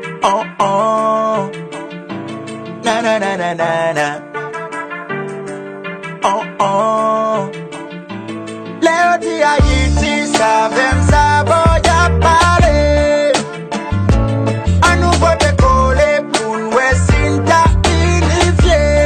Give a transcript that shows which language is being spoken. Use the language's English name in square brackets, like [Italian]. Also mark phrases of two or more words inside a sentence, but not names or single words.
[Haitian Creole] Oh, oh. Na, na, na, na, na, na. Oh, oh. Lè yo di Ayiti, sa vle m sa, bon, y a pale. An nou vote kole pou nou, e si n ta inifye.